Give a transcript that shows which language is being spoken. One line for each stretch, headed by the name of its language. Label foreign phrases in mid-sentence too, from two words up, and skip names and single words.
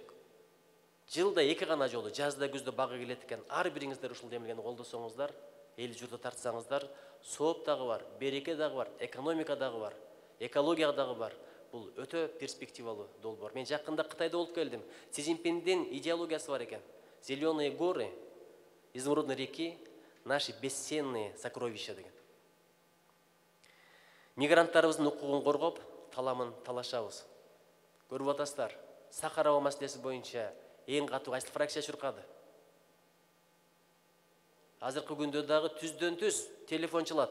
Kyrgyz: Жылда 2 гана жолу, жазда күздө багы келет экен. Ар бириңиздер ушул демилгени колдосоңуздар, эл журду тартсаңыздар, сооп дагы бар, береке дагы бар, экономика дагы бар, экология дагы бар. Бул өтө перспективалуу долбоор. Мен жакында Кытайда болуп келдим. Си Цзиньпиндин идеологиясы бар экен.
Russian: Зеленые горы, изумрудные реки, наши бесценные сокровища деген.
Kyrgyz: Мигранттарыбыздын укугун коргоп, таламын талашабыз. Көрүп атасыздар, Сахарова маселеси боюнча эң катуу кайсы фракция чуркады? Азыркы күндө дагы түздөн түз телефон чалат.